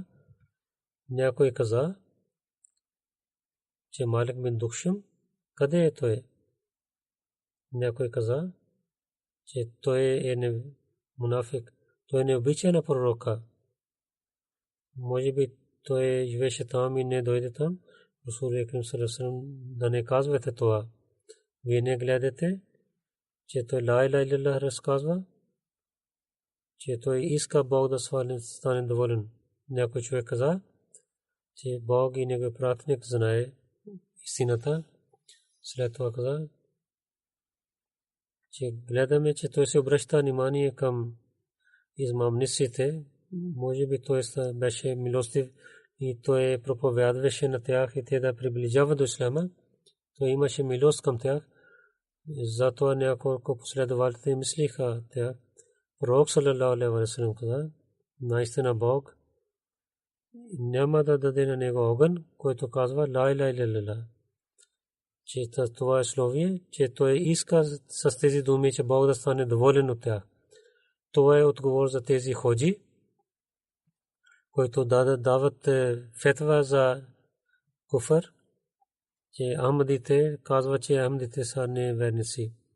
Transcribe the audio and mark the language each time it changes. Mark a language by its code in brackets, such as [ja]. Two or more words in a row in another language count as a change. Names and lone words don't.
[bg] Някой каза, че Малик бин Духшам, къде е той? Някой каза, че той е мунафик, той не обича на пророка. Може би той живеше там и не дойде там. [ar] رسول أكرم صلى الله عليه وسلم, [bg] да не казвате това. Вие не гледате, че той [ar] لا إله إلا الله [bg] разказва, че той иска Бог да стане доволен. Някой човек каза, че Бог и негов пратеник знае истината. След това каза, че гледаме, че той се обръща внимание към измамниците. Може би той беше милостив и той проповядваше на тях и те да приближават до ислама. Той имаше милост към тях. Затова няколко последователи мислиха тях. Пророк [ar] صلى الله عليه وسلم [bg] каза, наистина Бог няма да даде на него огън, който казва [ar] لا إله إلا الله. [bg] Че това е словие, че той иска с тези думи, че Бог да стане доволен от тях. Това е отговор за тези ходжи, които дават фетва за куфър, че Ахмадите казват, че Ахмадите са неверници.